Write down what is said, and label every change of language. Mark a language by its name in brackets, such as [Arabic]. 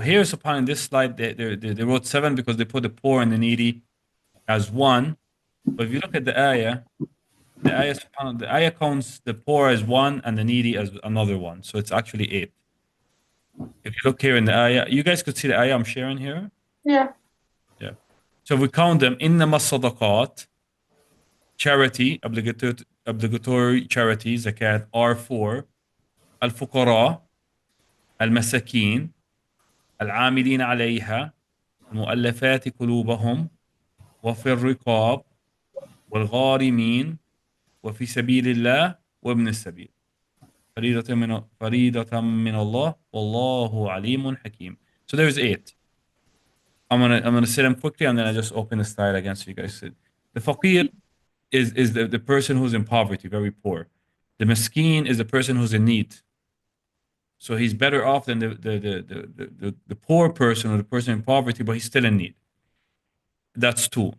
[English] Here, subhanAllah, in this slide, they wrote 7 because they put the poor and the needy as 1. But if you look at the ayah, subhanAllah, the ayah counts the poor as 1 and the needy as another 1. So it's actually 8. If you look here in the ayah, you guys could see the ayah I'm sharing here. Yeah. Yeah. So we count them. [Arabic] إنما الصدقات, [English] charity, obligatory charity, zakat, are for [Arabic] الفقراء, المساكين, العاملين عليها, المؤلفات قلوبهم, وفي الرقاب, والغارمين, وفي سبيل الله, وابن السبيل. فريضة من الله والله عليم حكيم. [English] So there's 8. I'm gonna say them quickly and then I just open the slide again so you guys see. The faqir is the person who's in poverty, very poor. The miskeen is the person who's in need. So he's better off than the poor person or the person in poverty, but he's still in need. That's 2.